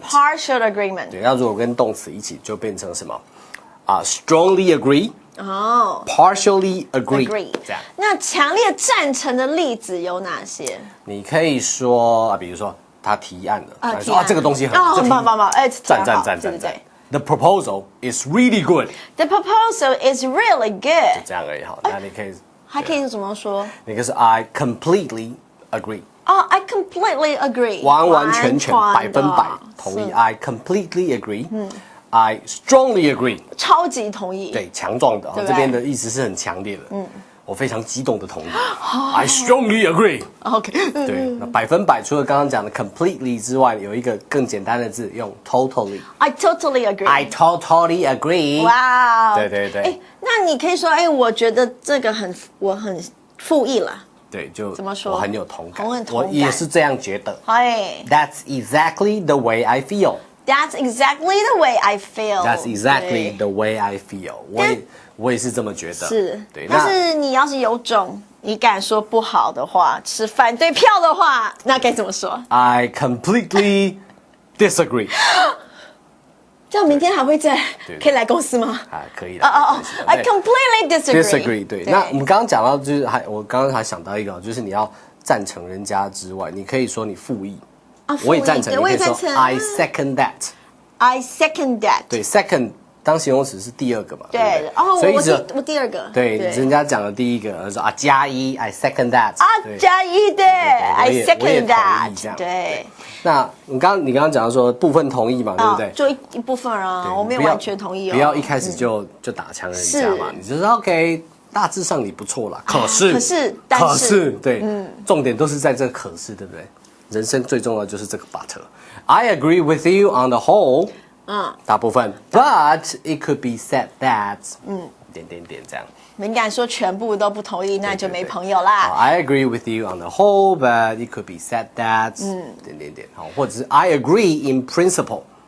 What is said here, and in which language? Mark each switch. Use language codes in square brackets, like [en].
[en] partial agreement。 [zh] 对，那如果跟动词一起，就变成什么？ [en] strongly agree。 partially agree。 [zh] 这样。那强烈赞成的例子有哪些？你可以说比如说他提案了，说这个东西很棒，赞。 [en] The proposal is really good. The proposal is really good. [zh] 就这样而已哈。那你可以还可以怎么说？你可以说 [en] I completely agree. I completely agree. [zh] 完全100%同意。 [en] I completely agree. I strongly agree. [zh] 超级同意。对，强壮的，这边的意思是很强烈的。我非常激动的同意。 [en] I strongly agree. OK。 [zh] 对，那100%除了刚刚讲的 completely 之外，有一个更简单的字，用 totally。 [en] I totally agree. I totally agree. [zh] 哇，对。那你可以说，我觉得这个我很复议了。对，就怎么说？我很有同感，我也是这样觉得。 [en] That's exactly the way I feel. That's exactly the way I feel. That's exactly the way I feel. [zh] 我也是这么觉得。是，对。但是你要是有种，你敢说不好的话，持反对票的话，那该怎么说 [en] ？I completely disagree. [zh] 这样明天还会可以来公司吗？可以的。 [en] I completely disagree. [zh] 对，那我们刚刚讲到，就是我刚刚还想到一个，就是你要赞成人家之外，你可以说你附议。我也赞成，你可以说 [en] I second that. I second that. [zh] 对 ，second 当形容词是第二个嘛？对，所以我第二个。对，人家讲的第一个说加一 [en] I second that。 [zh] 加一对 [en] I second that。 [zh] 对。那你刚刚讲到说部分同意嘛，对不对？就一部分啊，我没有完全同意哦。不要一开始就打枪人家嘛，你就说 OK， 大致上你不错啦，可是，对，重点都是在这个可是，对不对？人生最重要的就是这个 [en] but。I agree with you on the whole。 [zh] 大部分 [en] ，but it could be said that， [zh] 点这样。你敢说全部都不同意，那就没朋友啦。 [en] I agree with you on the whole, but it could be said that， [zh] 点，好，或者是 [en] I agree in principle。